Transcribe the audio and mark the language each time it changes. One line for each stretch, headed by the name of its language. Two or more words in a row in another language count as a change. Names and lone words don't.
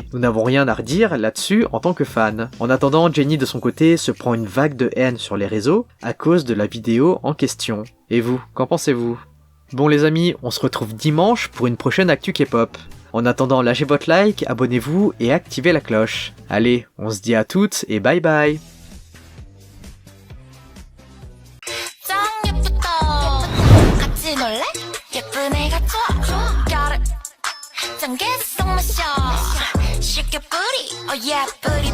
French: Nous n'avons rien à redire là-dessus en tant que fans. En attendant, Jenny de son côté se prend une vague de haine sur les réseaux à cause de la vidéo en question. Et vous, qu'en pensez-vous? Bon les amis, on se retrouve dimanche pour une prochaine actu K-pop. En attendant, lâchez votre like, abonnez-vous et activez la cloche. Allez, on se dit à toutes et
English: bye bye.
Korean: 예쁜 애가 좋아
English: got it
Korean: 짠 개성 마셔 쉽게 뿌리
English: oh yeah
Korean: 뿌리